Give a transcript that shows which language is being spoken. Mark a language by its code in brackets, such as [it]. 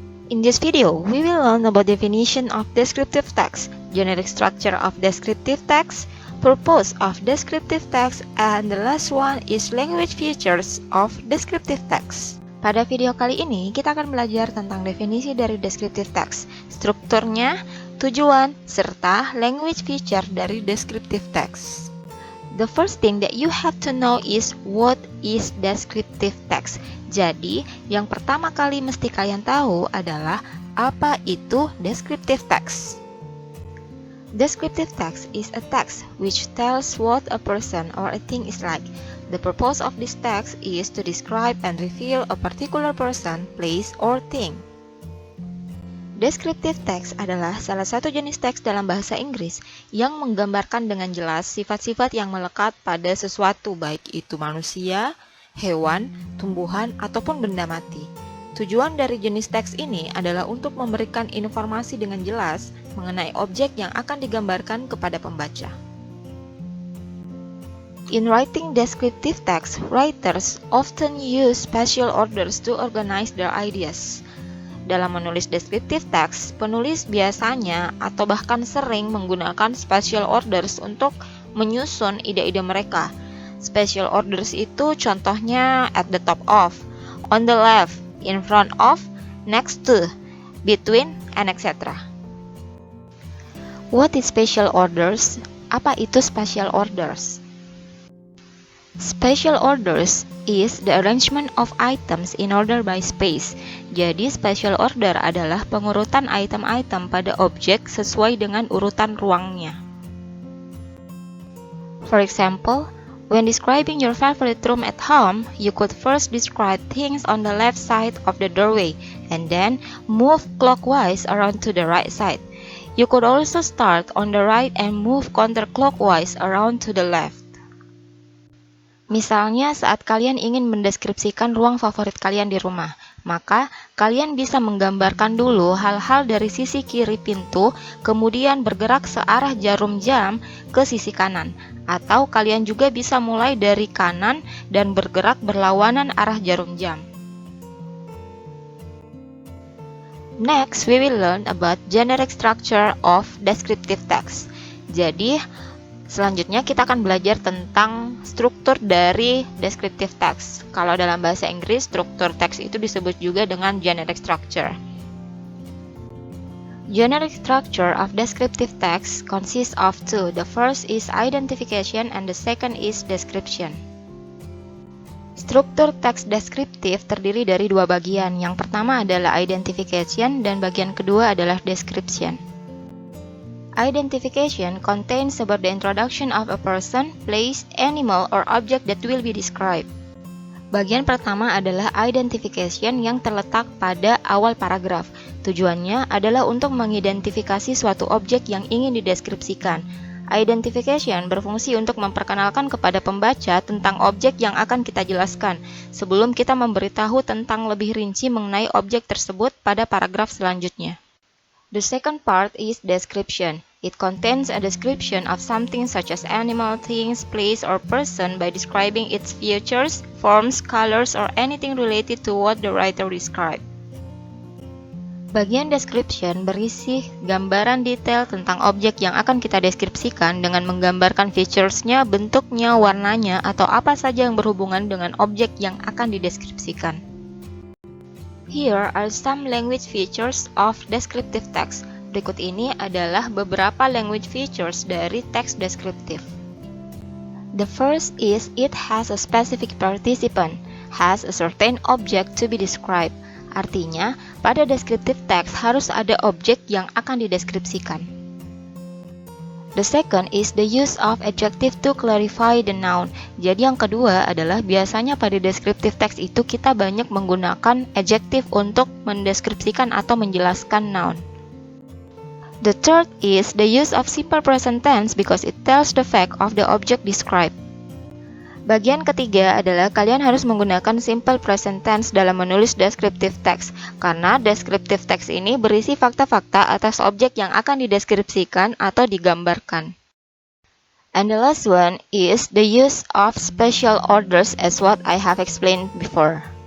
[en] In this video, we will learn about definition of descriptive text, generic structure of descriptive text, purpose of descriptive text, and the last one is language features of descriptive text. [id] Pada video kali ini, kita akan belajar tentang definisi dari descriptive text, strukturnya, tujuan, serta language feature dari descriptive text. [en] The first thing that you have to know is what is descriptive text. [id] Jadi, yang pertama kali mesti kalian tahu adalah apa itu descriptive text. [en] Descriptive text is a text which tells what a person or a thing is like. The purpose of this text is to describe and reveal a particular person, place, or thing. [id] Descriptive text adalah salah satu jenis teks dalam bahasa Inggris yang menggambarkan dengan jelas sifat-sifat yang melekat pada sesuatu, baik itu manusia, hewan, tumbuhan, ataupun benda mati. Tujuan dari jenis teks ini adalah untuk memberikan informasi dengan jelas mengenai objek yang akan digambarkan kepada pembaca. [en] In writing descriptive text, writers often use spatial orders to organize their ideas. [id] Dalam menulis descriptive text, penulis biasanya atau bahkan sering menggunakan spatial orders untuk menyusun ide-ide mereka. [en] Spatial orders [id] itu contohnya [en] at the top of, on the left, in front of, next to, between, and etc. What is spatial orders? [id] Apa itu spatial orders? [en] Spatial orders is the arrangement of items in order by space. [id] Jadi, spatial order adalah pengurutan item-item pada objek sesuai dengan urutan ruangnya. [en] For example, when describing your favorite room at home, you could first describe things on the left side of the doorway and then move clockwise around to the right side. You could also start on the right and move counterclockwise around to the left. [id] Misalnya, saat kalian ingin mendeskripsikan ruang favorit kalian di rumah, maka kalian bisa menggambarkan dulu hal-hal dari sisi kiri pintu, kemudian bergerak searah jarum jam ke sisi kanan. Atau kalian juga bisa mulai dari kanan dan bergerak berlawanan arah jarum jam. [en] Next, we will learn about generic structure of descriptive text. [id] Jadi, selanjutnya kita akan belajar tentang struktur dari descriptive text. Kalau dalam bahasa Inggris, struktur teks itu disebut juga dengan generic structure. [en] Generic structure of descriptive text consists of two. The first is identification and the second is description. [id] Struktur teks deskriptif terdiri dari dua bagian. Yang pertama adalah identification dan bagian kedua adalah description. [en] Identification contains about the introduction of a person, place, animal, or object that will be described. [id] Bagian pertama adalah identification yang terletak pada awal paragraf. Tujuannya adalah untuk mengidentifikasi suatu objek yang ingin dideskripsikan. Identification berfungsi untuk memperkenalkan kepada pembaca tentang objek yang akan kita jelaskan, sebelum kita memberitahu tentang lebih rinci mengenai objek tersebut pada paragraf selanjutnya. [en] The second part is description. It contains a description of something such as animal, things, place, or person by describing its features, forms, colors, or anything related to what the writer described. [id] Bagian description berisi gambaran detail tentang objek yang akan kita deskripsikan dengan menggambarkan features-nya, bentuknya, warnanya, atau apa saja yang berhubungan dengan objek yang akan dideskripsikan. [en] Here are some language features of descriptive text. [id] Berikut ini adalah beberapa language features dari teks deskriptif. [en] The first is it has a specific participant, has a certain object to be described. [id] Artinya, pada descriptive text harus ada objek yang akan dideskripsikan. [en] The second is the use of adjective to clarify the noun. [id] Jadi yang kedua adalah biasanya pada descriptive text itu kita banyak menggunakan adjective untuk mendeskripsikan atau menjelaskan noun. [en] The third is the use of simple present tense because it tells the fact of the object described. [id] Bagian ketiga adalah kalian harus menggunakan simple present tense dalam menulis descriptive text, karena descriptive text ini berisi fakta-fakta atas objek yang akan dideskripsikan atau digambarkan. [en] And the last one is the use of special orders as what I have explained before.